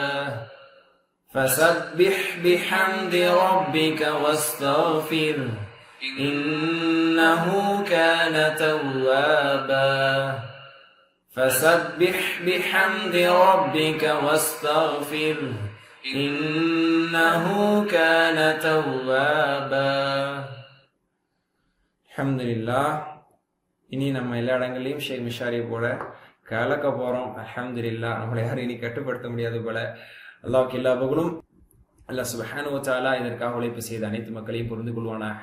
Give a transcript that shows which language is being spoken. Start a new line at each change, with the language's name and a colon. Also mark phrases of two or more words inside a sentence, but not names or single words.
Arabic: فسبح بحمد ربك واستغفر إنه كان توابا. فسبح بحمد ربك واستغفر إنه كان توابا.
Tamil: அல்ஹம்துலில்லாஹ். இனி நம்ம எல்லா இடங்களையும் ஷேக் மிஷாரி போல கலக்க போறோம். அல்ஹம்துலில்லாஹ். நம்மளை யாரும் இனி கட்டுப்படுத்த முடியாது போல. அல்லாஹ்வுக்கு எல்லா புகழும்.
Arabic: الله سبحانه وتعالى
Tamil: இதற்காக உழைப்பு செய்த அனைத்து மக்களையும் புரிந்து கொள்வானாக.